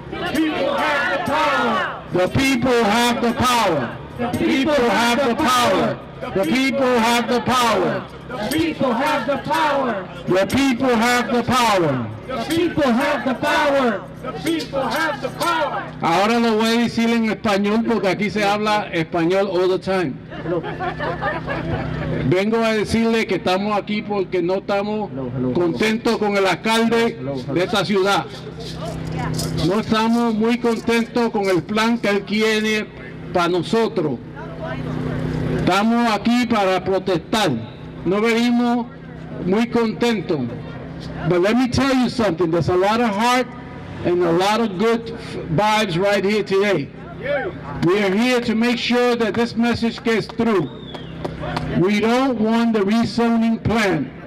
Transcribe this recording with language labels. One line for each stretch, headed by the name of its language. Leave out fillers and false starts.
English: The people have the power. The people have the power. The people have the power. The people have the power. The people have the power. The people have the power. The people have the power. The people have the power.
Spanish: Ahora lo voy a decir en español porque aquí se habla español
English: all the time.
Spanish: Vengo a decirle que estamos aquí porque no estamos contentos con el alcalde de esta ciudad. No estamos muy contentos con el plan que él quiere para nosotros. Estamos aquí para protestar. No venimos muy contentos.
English: But let me tell you something. There's a lot of heart and a lot of good vibes right here today. We are here to make sure that this message gets through. We don't want the rezoning plan.